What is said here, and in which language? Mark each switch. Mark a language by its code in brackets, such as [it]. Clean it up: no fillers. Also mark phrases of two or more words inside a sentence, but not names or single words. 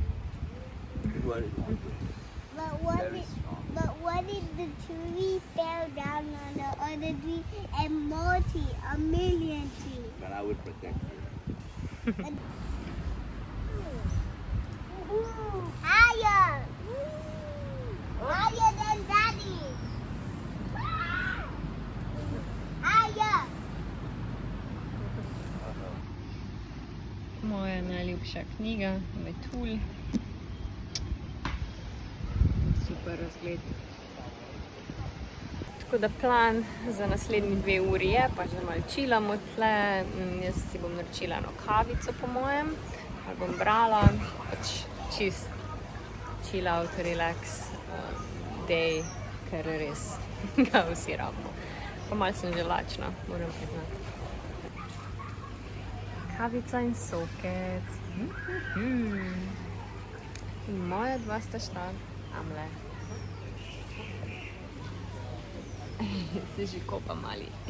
[en] But what if the tree fell down on the other tree and a million trees? Then I will protect you. Higher! Higher than Daddy! Higher! [sl] Moja najljubša knjiga, Metulj. Super razgled. Tako da plan za naslednji 2 uri je, pa že malo chillamo tle. Jaz si bom naročila eno kavico po mojem, pa bom brala, pač čist [en] chill out, relax day, [sl] ker res ga vsi rabimo. Pa malo sem že lačna, moram priznati. Kavica in sokec. In moja 2 sta šla tamle. Se že kopa mali.